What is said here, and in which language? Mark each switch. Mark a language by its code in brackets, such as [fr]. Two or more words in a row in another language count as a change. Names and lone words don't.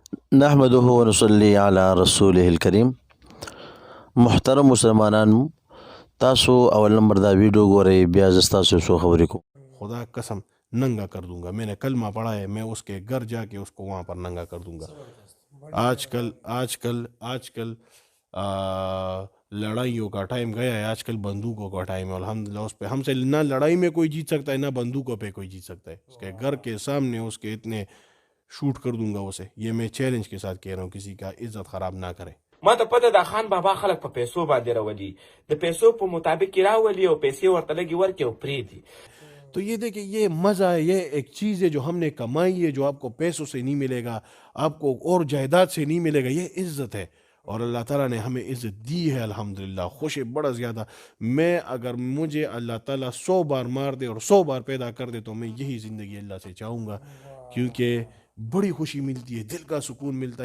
[ar] نحمده ونصلي علی رسوله الکریم. [ps] محترم مسلمانانو، تاسو اول نمبر دا ویڈیو گورئ، بیا زه ستاسو سو خبرې کوم. [ur] خدا قسم ننگا کر دوں گا. میں نے کلمہ پڑھا ہے، میں اس کے گھر جا کے اس کو وہاں پر ننگا کر دوں گا. آج کل لڑائیوں کا ٹائم گیا ہے، آج کل بندوقوں کا ٹائم ہے. الحمدللہ اس پہ ہم سے نہ لڑائی میں کوئی جیت سکتا ہے، نہ بندوقوں پہ کوئی جیت سکتا ہے. اس کے گھر کے سامنے اس کے اتنے شوٹ کر دوں گا اسے. یہ میں چیلنج کے ساتھ کہہ رہا ہوں، کسی کا عزت خراب نہ کرے. [ps] ما ته پته د خان بابا خلک په پیسو باندې راولي، د پیسو په مطابق یې راولي او پیسې ورته لږې ورکړي او پرېږدي. [ur] تو یہ دیکھیں، یہ مزہ ہے، یہ ایک چیز ہے جو ہم نے کمائی ہے، جو آپ کو پیسوں سے نہیں ملے گا، آپ کو اور جائیداد سے نہیں ملے گا. یہ عزت ہے اور اللہ تعالیٰ نے ہمیں عزت دی ہے الحمدللہ. خوش ہے بڑا زیادہ. میں اگر مجھے اللہ تعالیٰ 100 بار مار دے اور 100 بار پیدا کر دے تو میں یہی زندگی اللہ سے چاہوں گا، کیونکہ بڑی خوشی ملتی ہے، دل کا سکون ملتا ہے.